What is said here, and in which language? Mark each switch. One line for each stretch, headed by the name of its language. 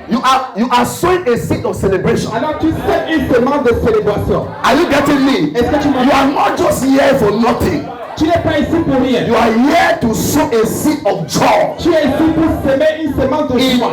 English: you are sowing a seed of celebration.
French: Alors tu sèmes une semence de célébration.
English: Are you getting me?
French: Est-ce que tu
English: you are not just here for nothing.
French: Tu n'es pas ici pour rien.
English: You are here to sow a seed of joy.
French: Tu es ici pour semer une semence de joie.